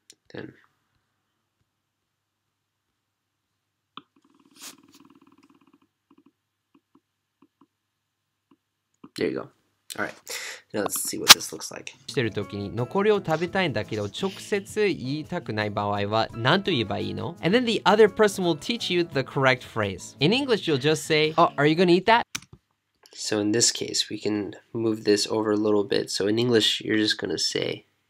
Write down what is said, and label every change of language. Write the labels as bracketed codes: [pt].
[en] Then there you go. All right, now let's see what this looks like. [ja] してる時に残りを食べたいんだけど直接言いたくない場合は何と言えばいいの? [en] And then the other person will teach you the correct phrase. In English, you'll just say, "Oh, are you gonna eat that?" So in this case, we can move this over a little bit. So in English, you're just gonna say,